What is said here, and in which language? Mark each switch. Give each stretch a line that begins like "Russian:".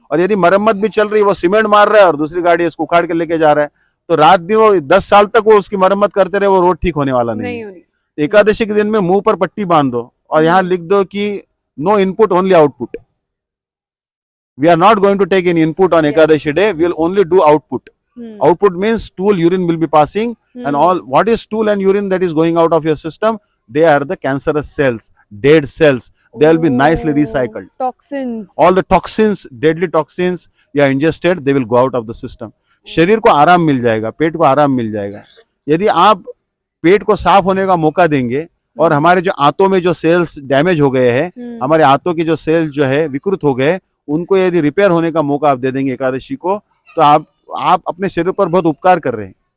Hindi: और यदि मरम्मत भी चल रही है, वो सीमेंट मार रहा है और दूसरी गाड़ी इसको उखाड़ के लेके जा रहा है, तो रात दिन वो 10 साल तक वो उसकी मरम्मत करते रहे, वो रोड ठीक होने वाला नहीं है। एकादशी के दिन में मुंह पर पट्टी बांध दो और यहाँ लिख दो कि
English: No input only output. We are not going to take any input on Ekadashi day, we will only do output. Output means stool, urine will be passing, and all what is stool and urine that is going out of your system, they are the cancerous cells, dead cells. They will be nicely recycled. Toxins. All the toxins, deadly toxins you are ingested, they will go out of the system.
Hindi: शरीर को आराम मिल जाएगा, पेट को आराम मिल जाएगा। यदि आप पेट को साफ होने का मौका देंगे और हमारे जो आंतों में जो सेल्स डैमेज हो गए हैं, हमारे आंतों के जो सेल्स जो है विकृत हो गए, उनको यदि रिपेयर होने का मौका आप दे देंगे एकादशी को, तो आप अपने शरीर पर बहुत उपकार कर रहे हैं।